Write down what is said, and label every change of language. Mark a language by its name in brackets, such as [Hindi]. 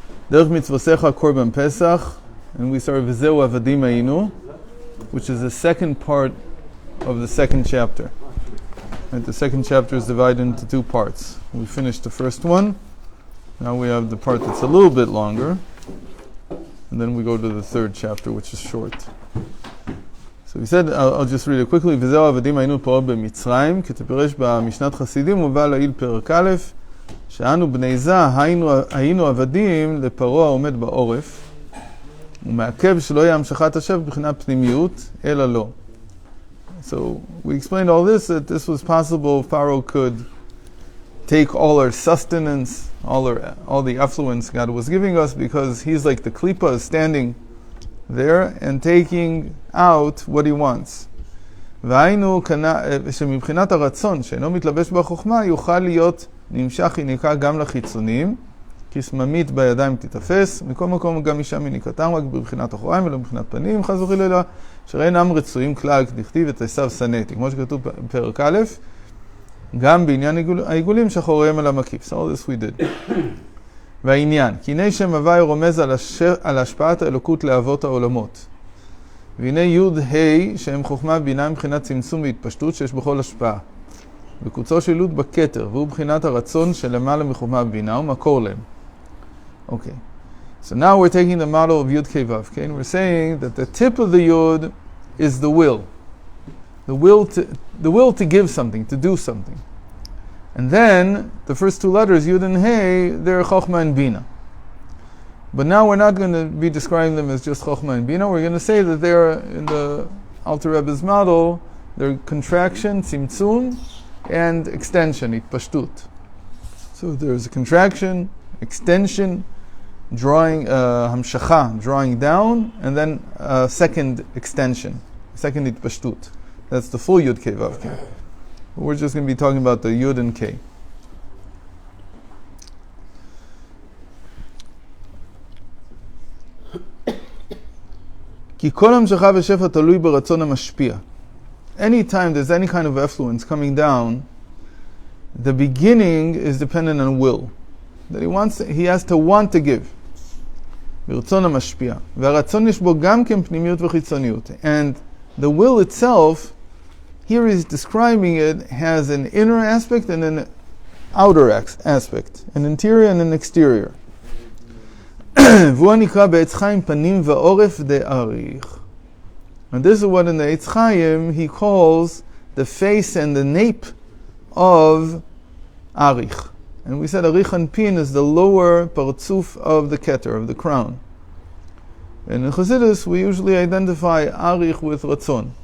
[English] Derech mitzvosecha korban Pesach, and we started [Hebrew] V'zeu avadim hayinu, [English] which is the second part of the second chapter. Right, the second chapter is divided into two parts. We finished the first one. Now we have the part that's a little bit longer, and then we go to the third chapter, which is short. So we said, I'll just read it quickly. [Hebrew] וזהו עבדים היינו פרעה במצרים, כתפרש במשנת חסידים ובא לעיל פרק א', שאנו בני זה היינו עבדים לפרעה העומד בעורף, ומעכב שלא יהיה המשכת השב בבחינת פנימיות, אלא לא. [English] So we explained all this, that this was possible. Pharaoh could take all our sustenance, all the affluence God was giving us, because he's like the klipa is standing there and taking out what he wants. [Hebrew] והיינו שמבחינת הרצון שאינו מתלבש בחוכמה יוכל להיות נמשך יניקה גם לחיצונים, כי סממית בידיים תתפס, מכל מקום גם אישה מניקתם רק בבחינת אחוריים ולא מבחינת פנים, חס וחלילה, שראינם רצויים כלל כדכתיב את עשיו שנאתי, כמו שכתוב בפרק א', גם בעניין העיגולים שאחוריהם על המקיף. [English] So all this we did. [Hebrew] והעניין, כי הנה שם הוואי רומז על השפעת האלוקות לאבות העולמות. והנה יוד ה' שהם חוכמה בינה מבחינת צמצום והתפשטות שיש בכל השפעה. וקוצו של יוד בכתר, והוא בחינת הרצון שלמעלה מחוכמה בינה ומקור להם. [English] Okay. So now we're taking the model of Yud Kei Vav, okay? And we're saying that the tip of the Yud is the will. The will to give something, to do something. And then, the first two letters, Yud and Hey, they're Chochmah and Bina. But now we're not going to be describing them as just Chochmah and Bina. We're going to say that they're, in the Alter Rebbe's model, they're contraction, Tzimtzum, and extension, Itpashtut. So there's a contraction, extension, drawing, Hamshacha, drawing down, and then a second extension, second Itpashtut. That's the full Yud Kei Vav Kei. We're just going to be talking about the Yud and Kei. [Hebrew] כי כל המשכה ושפע תלוי ברצון המשפיע. [English] Anytime there's any kind of effluence coming down, the beginning is dependent on will. That he has to want to give. [Hebrew] ברצון המשפיע. והרצון יש בו גם כן פנימיות וחיצוניות. [English] And the will itself, here he's describing it, has an inner aspect and an outer aspect, an interior and an exterior. [Hebrew] והוא נקרא בעץ חיים פנים ועורף דאריך. [English] And this is what in the Eitz Chaim he calls the face and the nape of Arich. And we said Arich Anpin is the lower parzuf of the keter, of the crown. And in Chassidus we usually identify Arich with Ratzon.